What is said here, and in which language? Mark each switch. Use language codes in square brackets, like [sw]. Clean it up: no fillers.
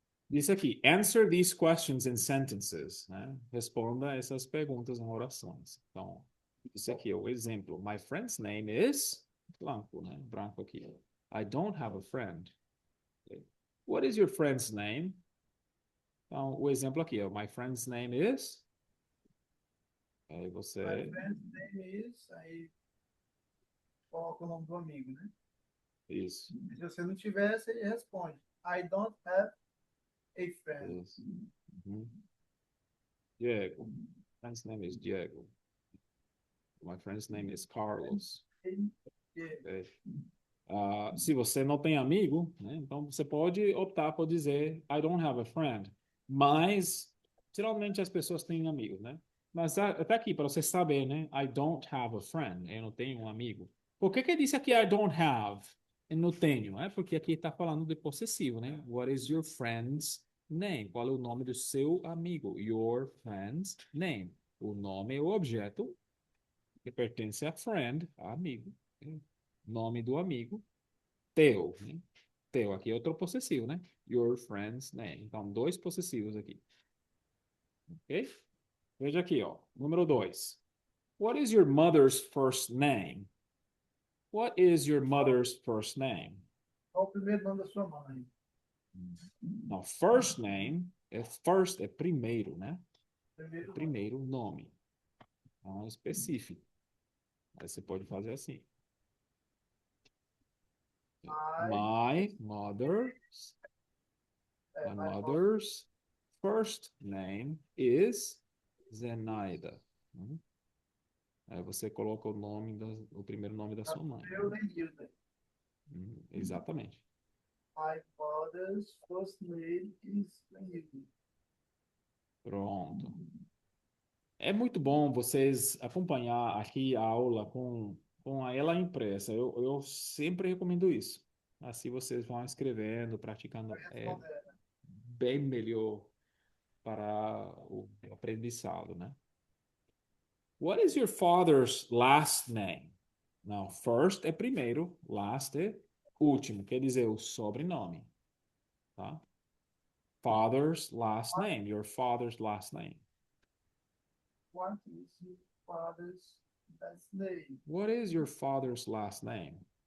[pt] Diz aqui, [en] answer these questions in sentences, né? [pt] Responda essas perguntas em orações. Então, isso aqui é o exemplo. [en] My friend's name is branco, né? [pt] Branco aqui. [en] I don't have a friend. What is your friend's name? [pt] Então, o exemplo aqui é [en] my friend's name is. [pt] Aí [en] My [pt] você. [en] friend's name is, [pt] aí coloca o nome do amigo, né? Isso. Se você não tiver, você responde. [en] I don't have a friend. Isso. Uhum. Diego. Friend's name is Diego. My friend's name is Carlos. Okay. [pt] Se você não tem amigo, né, então você pode optar por dizer [en] I don't have a friend. [pt] Mas, geralmente as pessoas têm amigos, né? Mas até aqui, para você saber, né? [en] I don't have a friend. [pt] Eu não tenho um amigo. Por que que disse aqui [en] I don't have? [pt] Eu não tenho, é porque aqui está falando de possessivo, né? [en] What is your friend's name? [pt] Qual é o nome do seu amigo? [en] Your friend's name. [pt] O nome é o objeto que pertence a friend, a amigo. Nome do amigo teu, né? Teu, aqui é outro possessivo, né? [en] Your friend's name. [pt] Então, dois possessivos aqui. Ok? Veja aqui, ó. Número 2. [en] What is your mother's first name? What is your mother's first name? [pt] Qual o primeiro nome da sua mãe? [en] Now, first name first [pt] é primeiro, né? Primeiro nome. Primeiro nome. Não é específico. Aí você pode fazer assim. [en] My, My mother's, my mother's first name is Zenaida. [pt] Aí você coloca o primeiro nome da sua mãe. eu nem Hilda. Exatamente. [en] My father's first name is Hilda. [pt] Pronto. É muito bom vocês acompanhar aqui a aula com ela impressa. Eu sempre recomendo isso. Assim vocês vão escrevendo, praticando. É Responder. bem melhor para o aprendizado, né? [en] What is your father's last name? [pt] Não, first é primeiro, last é último, quer dizer o sobrenome, tá? [en] Father's last name, your father's last name. What is your father's last name? What is your father's last name?